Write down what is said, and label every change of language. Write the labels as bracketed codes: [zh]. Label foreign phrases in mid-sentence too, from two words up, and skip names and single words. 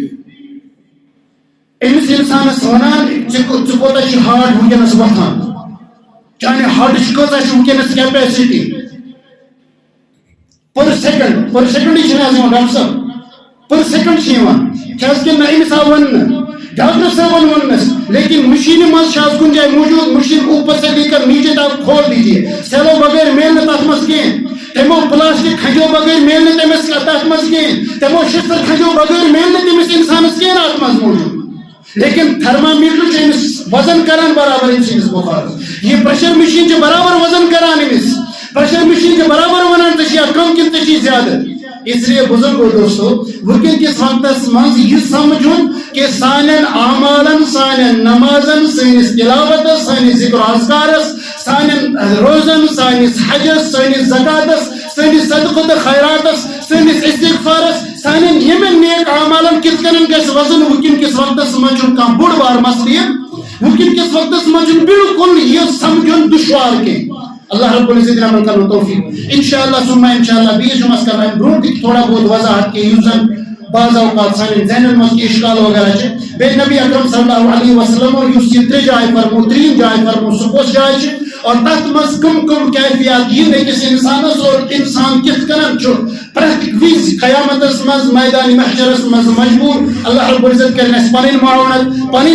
[ks] أمِس اِنسانس وَنان ژٕ کوتاہ چھُ ہارٹ وٕنکٮ۪نس وۄتھان چانہِ ہارٹٕچ کۭژاہ چھِ وٕنکٮ۪نس کیپیسٹی پر سیکنڈٕے چھِنہٕ حظ یِوان ڈاکٹر صٲب پر سیکنڈ چھِ یِوان چھِ حظ کِنہٕ نہ أمِس آو وَننہٕ ڈاکٹر صٲبن ووٚننَس لیکن مشیٖنہِ منٛز چھِ حظ کُنہِ جایہِ موجود مشیٖن [ur] اوپر سے لے کر نیچے تک کھول دیجیے [ks] سیلو بغٲر میلہِ نہٕ تتھ منٛز کینٛہہ تِمو پلاسٹِک کھنجو بغٲر میلہِ نہٕ تٔمِس تتھ منٛز کینٛہہ تِمو شِشتٕر کھنجو بغٲر میلہِ نہٕ تٔمِس اِنسانس کینٛہہ نہٕ اتھ منٛز موجود لیکن تھرمامیٖٹر چھُ أمِس وزن کران برابر أمۍ سٕنٛدِس بُخارس یہِ پریشر مِشیٖن چھِ برابر وزن کران أمِس پریشر مِشیٖن چھِ برابر ونان ژےٚ چھِ یا کم کِنہٕ ژےٚ چھِ زیادٕ [ur] اس لیے [ks] بزرگو دوستو وٕنکٮ۪ن کِس وقتس منٛز یہِ سمجھُن کہ سانٮ۪ن اعمالن سانٮ۪ن نمازن سٲنِس تلاوتس سٲنِس ذکر و اذکارس سانٮ۪ن روزن سٲنِس حجس سٲنِس زکاتس سنس صدقہ تو خیراتس سنس استغفارس سانن یمن نیک اعمالن کت کنن گژھِ وزن وکن کس وقتس منٛز چھُ کانٛہہ بوٚڑ بار مسلہٕ وکن کس وقتس منٛز چھُ بالکل یہ سمجھن دشوار کینٛہہ اللہ رب العزت عمل کرن توفیق انشاءاللہ ثم انشاءاللہ بیٚیہِ جمعس کرنا برونٛٹھ تھوڑا بہت وضاحت کہ یُس زن بعض اوقات سانن ذہنن منٛز کینٛہہ اشکال وغیرہ چھِ بیٚیہِ نبی اکرم [ar] صلی اللہ علیہ وسلم [ks] یُس یہ ترٛےٚ جایہِ فرمو ترٛیٚیِم جاے فرمو سُہ کۄس جاے چھِ اور تتھ منٛز کم کیفیات یِن أکِس انسانس اور انسان کِتھ کٔنن چھُ پرٛٮ۪تھ وِزِ قیامتس منٛز میدان محشرس منٛز مجبور اللہ رب العزت کرن اَسہِ پنٕنۍ معاونت پنٕنۍ